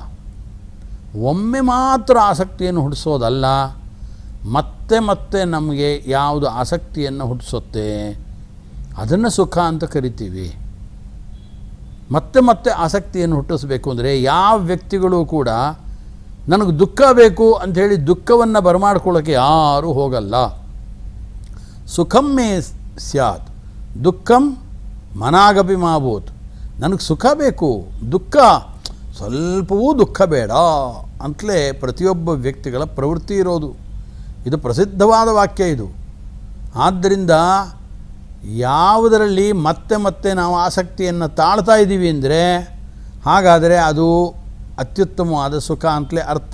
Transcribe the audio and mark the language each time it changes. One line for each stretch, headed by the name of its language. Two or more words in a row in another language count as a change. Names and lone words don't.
Kannada: ಒಮ್ಮೆ ಮಾತ್ರ ಆಸಕ್ತಿಯನ್ನು ಹುಟ್ಟಿಸೋದಲ್ಲ, ಮತ್ತೆ ಮತ್ತೆ ನಮಗೆ ಯಾವುದು ಆಸಕ್ತಿಯನ್ನು ಹುಟ್ಟಿಸುತ್ತೆ ಅದನ್ನು ಸುಖ ಅಂತ ಕರಿತೀವಿ. ಮತ್ತೆ ಮತ್ತೆ ಆಸಕ್ತಿಯನ್ನು ಹುಟ್ಟಿಸ್ಬೇಕು ಅಂದರೆ ಯಾವ ವ್ಯಕ್ತಿಗಳು ಕೂಡ ನನಗೆ ದುಃಖ ಬೇಕು ಅಂಥೇಳಿ ದುಃಖವನ್ನು ಬರಮಾಡ್ಕೊಳ್ಳೋಕ್ಕೆ ಯಾರೂ ಹೋಗಲ್ಲ.
Sanskrit: ಸುಖಂ ಮೇ ಸ್ಯಾತ್ ದುಃಖಂ ಮನಾಗಪಿ ಮಾಭೂತ್.
Kannada: ನನಗೆ ಸುಖ ಬೇಕು, ದುಃಖ ಸ್ವಲ್ಪವೂ ದುಃಖ ಬೇಡ ಅಂತಲೇ ಪ್ರತಿಯೊಬ್ಬ ವ್ಯಕ್ತಿಗಳ ಪ್ರವೃತ್ತಿ ಇರೋದು. ಇದು ಪ್ರಸಿದ್ಧವಾದ ವಾಕ್ಯ ಇದು. ಆದ್ದರಿಂದ ಯಾವುದರಲ್ಲಿ ಮತ್ತೆ ಮತ್ತೆ ನಾವು ಆಸಕ್ತಿಯನ್ನು ತಾಳ್ತಾ ಇದ್ದೀವಿ ಅಂದರೆ ಹಾಗಾದರೆ ಅದು ಅತ್ಯುತ್ತಮವಾದ ಸುಖ ಅಂತಲೇ ಅರ್ಥ.